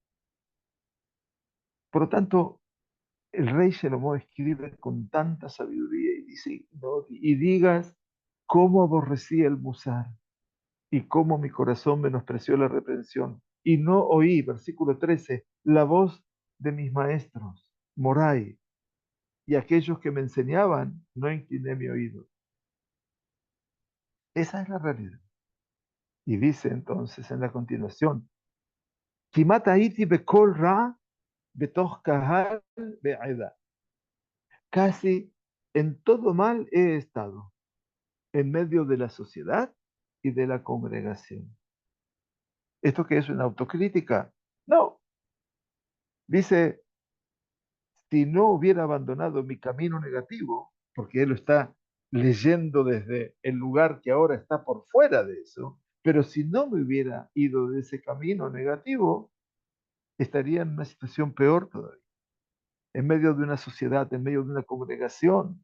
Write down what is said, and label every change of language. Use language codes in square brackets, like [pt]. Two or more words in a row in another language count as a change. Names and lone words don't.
[es] Por lo tanto, el rey Salomón escribe con tanta sabiduría y dice, no, y digas cómo aborrecí el musar y cómo mi corazón menospreció la reprensión. Y no oí, versículo 13, la voz de mis maestros, Moray, y aquellos que me enseñaban, no incliné mi oído. Esa es la realidad. Y dice entonces en la continuación, [he] כמעט הייתי בכל רע בתוך קהל ועדה. [es] Casi en todo mal he estado, en medio de la sociedad y de la congregación. ¿Esto qué es una autocrítica? No. Dice, si no hubiera abandonado mi camino negativo, porque él lo está leyendo desde el lugar que ahora está por fuera de eso, pero si no me hubiera ido de ese camino negativo, estaría en una situación peor todavía, en medio de una sociedad, en medio de una congregación.